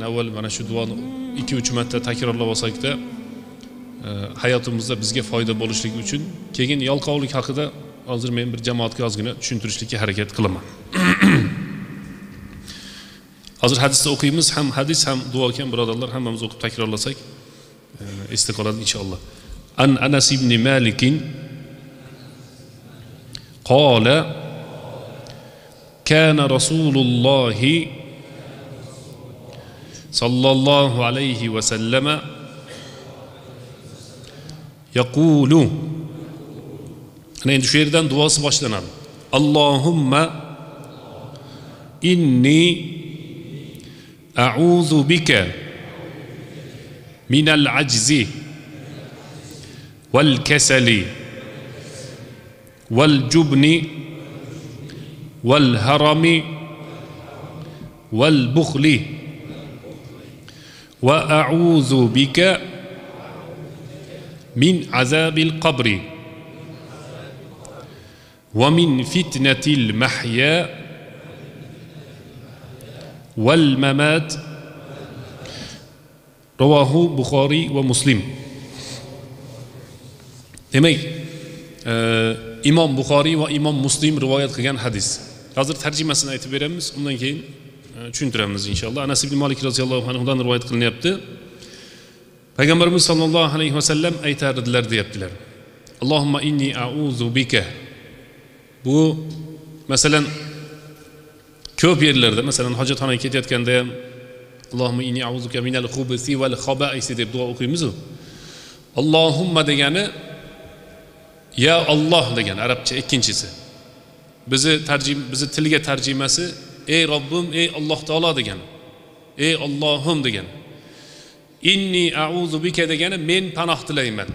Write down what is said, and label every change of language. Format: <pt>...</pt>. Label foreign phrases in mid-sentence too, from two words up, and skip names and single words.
<uz>Avval mana shu duoni 2-3 marta takrorlab olsak-da hayotimizda bizga foyda bo'lishligi uchun, keyin yalqovlik haqida hozir men bir jamoatga ozgina tushuntirishlikka harakat qilaman. Hozir hadisda o'qiymiz, ham hadis ham duo ekan birodarlar, hammamiz o'qib takrorlasak esda qoladi inshaalloh.</uz> <ar>عن أنس بن مالك قال كان رسول الله صلى الله عليه وسلم يقول.</ar> <uz>Ana endi shu yerdan duosi boshlanadi.</uz> <ar>اللهم إني أعوذ بك من العجز والكسل والجبن والهرم والبخل وأعوذ بك من عذاب القبر ومن فتنة المحيا والممات. رواه البخاري ومسلم.</ar> <uz>Demak, Imom Buxoriy va Imom Muslim rivoyat qilgan hadis. Hozir tarjimasini aytib beramiz, undan keyin tushuntiramiz inshaalloh. Anas ibn Malik</uz> <ar>رضي الله عنه</ar> <uz>dan rivoyat qilinyapti. Payg'ambarimiz</uz> <ar>صلى الله عليه وسلم</ar> <uz>aytardilar deyaptilar.</uz> <ar>اللهم إني أعوذ بك.</ar> <uz>Bu masalan ko'p yerlarda, masalan hojatxonaga ketayotganda ham</uz> <ar>اللهم إني أعوذك من الخبث والخبائث</ar> <uz>deb duo o'qiymiz. Allohumma degani</uz> <ar>يا الله</ar> <uz>degan arabcha ikkinchisi. Bizi tilga tarjimasi ey Robbim, ey Alloh taolo degan. Ey Allohim degan.</uz> <ar>إني أعوذ بك</ar> <uz>degani men panoh tilayman.</uz>